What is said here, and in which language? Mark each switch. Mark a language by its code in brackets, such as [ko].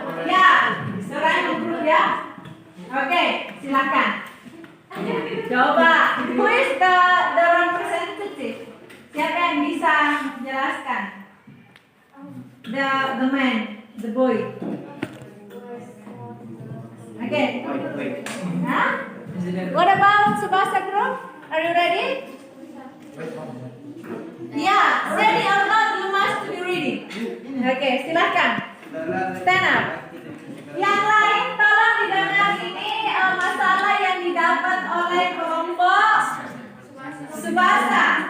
[id] Ya, Doraemon group ya. Oke, silakan. Coba, [en] who is the representative? [id] Siapa yang bisa menjelaskan? [en] The man, the boy. Okay. Huh? What about Subasa group? Are you ready? Yeah, ready or not, you must be ready. Okay, silakan. Stand up. [id] Yang lain tolong didengar ini masalah yang didapat oleh kelompok Subasa.